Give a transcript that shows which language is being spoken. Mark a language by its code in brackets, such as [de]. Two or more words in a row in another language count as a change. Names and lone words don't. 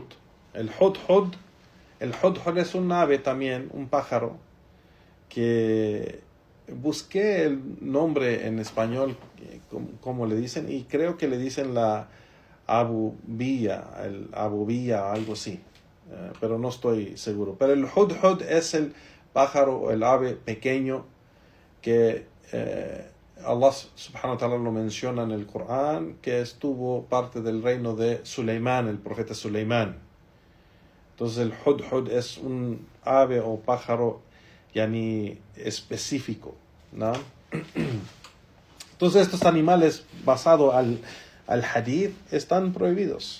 [es] El hudhud es un ave también, un pájaro, que busqué el nombre en español, como le dicen, y creo que le dicen la abubilla, algo así. Pero no estoy seguro. Pero el hudhud es el pájaro, el ave pequeño que Allah [ar] سبحانه وتعالى [es] lo menciona en el Corán, que estuvo parte del reino de Suleimán, el profeta Suleimán. Entonces el hudhud es un ave o pájaro yani específico, ¿no? Entonces estos animales basados al hadith están prohibidos.